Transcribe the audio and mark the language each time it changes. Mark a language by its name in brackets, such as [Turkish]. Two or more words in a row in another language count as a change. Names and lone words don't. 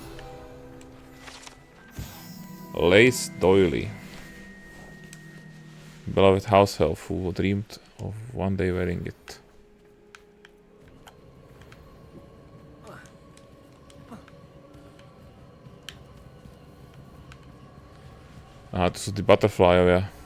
[English] Lace Doily. Beloved house elf who dreamed of one day wearing it. [Slovak] Aha, to sú tí butterflyovia.